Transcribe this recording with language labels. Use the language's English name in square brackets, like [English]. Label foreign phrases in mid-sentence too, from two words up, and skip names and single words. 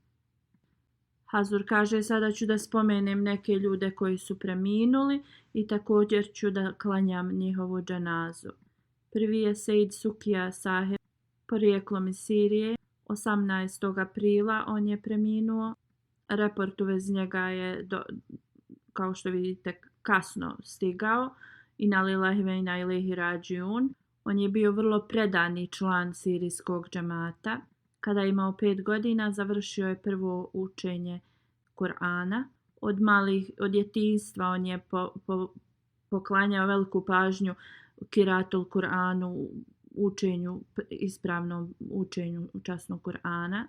[Bosnian] Hazur kaže, sada ću da spomenem neke ljude koji su preminuli i također ću da klanjam njihovu dženazu. Prvi je Sejd Sukija Saheb, porijeklom iz Sirije. 18. aprila on je preminuo. Report u vezi njega je, kao što vidite, kasno stigao. [Arabic] إنا لله وإنا إليه راجعون. [Bosnian] On je bio vrlo predani član sirijskog džemata. Kada je imao 5 godina, završio je prvo učenje Kur'ana. Od djetinjstva on je poklanjao veliku pažnju [Arabic] قراءة القرآن, [Bosnian] ispravnom učenju časnog Kur'ana.